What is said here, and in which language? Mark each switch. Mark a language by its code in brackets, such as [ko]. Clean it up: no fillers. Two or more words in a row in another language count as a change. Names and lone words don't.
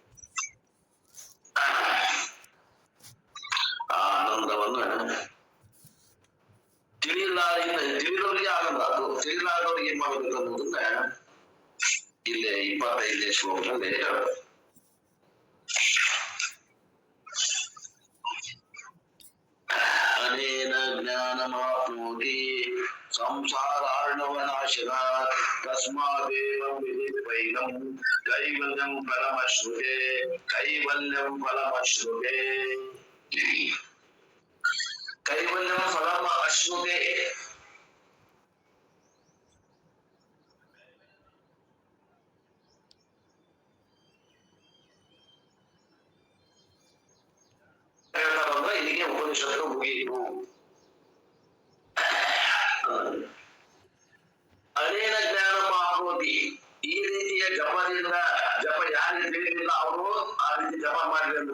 [kn] ಆ ಆನಂದವನ್ನ ತಿಳಿದವರಿಗೆ ಆನಂದ, ಅದು ತಿಳಿಲಾರದವ್ರಿಗೆ ಏನ್ ಮಾಡ್ಬೇಕು ಅನ್ನೋದನ್ನ ಇಲ್ಲೇ 25ನೇ ಶ್ಲೋಕದಲ್ಲಿ [sa] ಅನೇನ ಜ್ಞಾನಮಾಪ್ನೋತಿ ಸಂಸಾರಾರ್ಣವನಾಶನಾತ್ ತಸ್ಮಾದೇವಂ ವಿದಿತ್ವೈನಂ ಕೈವಲ್ಯಂ ಫಲಮಶ್ನುತೆ ಕೈವಲ್ಯಂ ಫಲಮಶ್ನುತೆ ಕೈವಲ್ಯಂ ಫಲಂ ಅಶ್ನುತೆ. [kn] ಹೇಳ್ತಾರಂದ್ರೆ ಇಲ್ಲಿಗೆ ಉಪನಿಷತ್ತು ಮುಗಿಯಿತು. [sa] ಅನೇನ ಜ್ಞಾನ ಮಾಪ್ನೋತಿ, [kn] ಈ ರೀತಿಯ ಜಪದಿಂದ, ಜಪ ಯಾರಿಗೆ ತಿಳಿದಿಲ್ಲ ಅವರು ಆ ರೀತಿ ಜಪ ಮಾಡಿದ್ರು ಅಂದ್ರು.